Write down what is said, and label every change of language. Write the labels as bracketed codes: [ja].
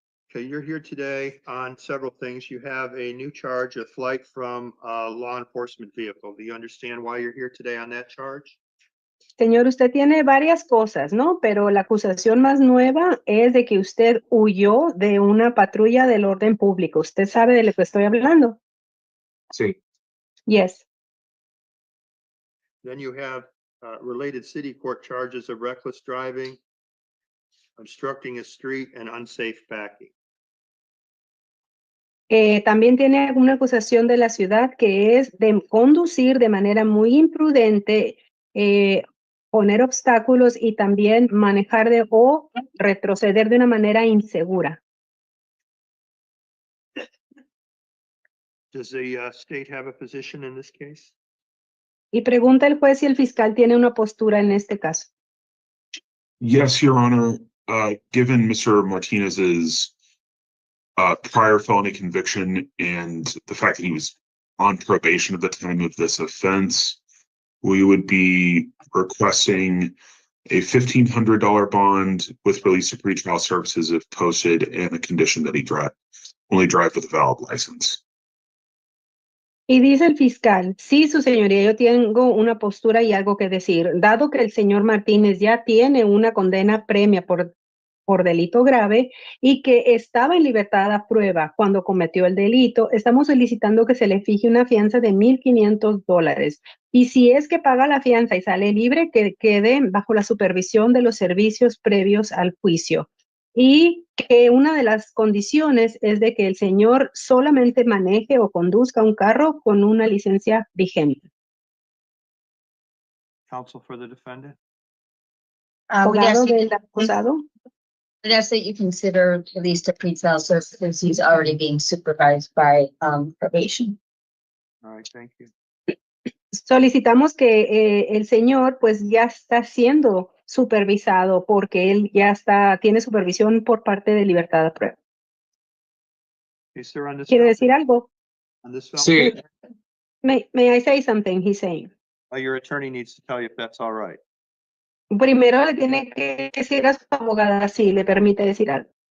[en] Okay, you're here today on several things. You have a new charge of flight from a law enforcement vehicle. Do you understand why you're here today on that charge? [es] Señor, usted tiene varias cosas, ¿no? Pero la acusación más nueva es de que usted huyó de una patrulla del orden público. ¿Usted sabe de lo que estoy hablando? Sí. [en] Yes. Then you have related city court charges of reckless driving, obstructing a street, and unsafe backing. [es] También tiene una acusación de la ciudad que es de conducir de manera muy imprudente, poner obstáculos y también manejar o retroceder de una manera insegura. [en] Does the state have a position in this case? [es] Y pregunta el juez si el fiscal tiene una postura en este caso. [en] Yes, Your Honor. Given Mr. Martinez's prior felony conviction and the fact that he was on probation at the time of this offense, we would be requesting a $1,500 bond with release of pretrial services if posted and a condition that he only drive with a valid license. [es] Y dice el fiscal, sí, su señoría, yo tengo una postura y algo que decir. Dado que el señor Martínez ya tiene una condena premia por delito grave y que estaba en libertad a prueba cuando cometió el delito, estamos solicitando que se le fije una fianza de $1,500. Y si es que paga la fianza y sale libre, que quede bajo la supervisión de los servicios previos al juicio. Y que una de las condiciones es de que el señor solamente maneje o conduzca un carro con una licencia vigente. [en] Counsel for the defendant? We'd ask [es] Abogado [en] you- [es] del acusado. [en] we'd ask that you consider release to pretrial services. He's already being supervised by probation. All right, thank you. [es] Solicitamos que el señor pues ya está siendo supervisado porque él ya tiene supervisión por parte de libertad a prueba. [en] Okay, sir, on this. [es] ¿Quiere decir algo? [en] On this film? [es] Sí. [en] May I say something? He's saying. Your attorney needs to tell you if that's all right. [es] Primero le tiene que decir a su abogada si le permite decir algo.